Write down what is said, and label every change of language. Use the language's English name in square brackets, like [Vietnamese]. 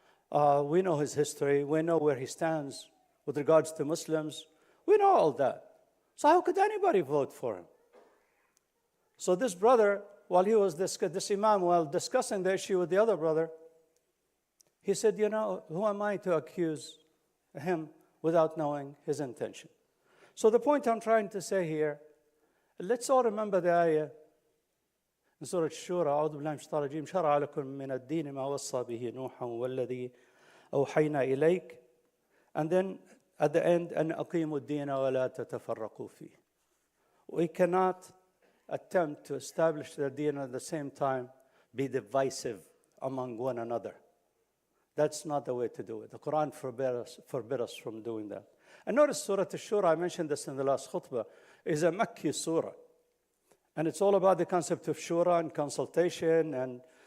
[English] We know his history. We know where he stands with regards to Muslims. We know all that. So how could anybody vote for him? So this brother, while he was this imam, while discussing the issue with the other brother, he said, you know, who am I to accuse him without knowing his intention? So the point I'm trying to say here, let's all remember the ayah in Surah Shura, [Arabic] أعوذ بالله من الشيطان الرجيم شرع لكم من الدين ما وصى به نوحا والذي أوحينا إليك, [English] and then at the end, [Arabic] أن أقيموا الدين ولا تتفرقوا فيه. [English] We cannot attempt to establish the deen at the same time be divisive among one another. That's not the way to do it. The Quran forbid us from doing that. And notice Surah Ash-Shura, I mentioned this in the last khutbah, is a Makki surah. And it's all about the concept of shura and consultation and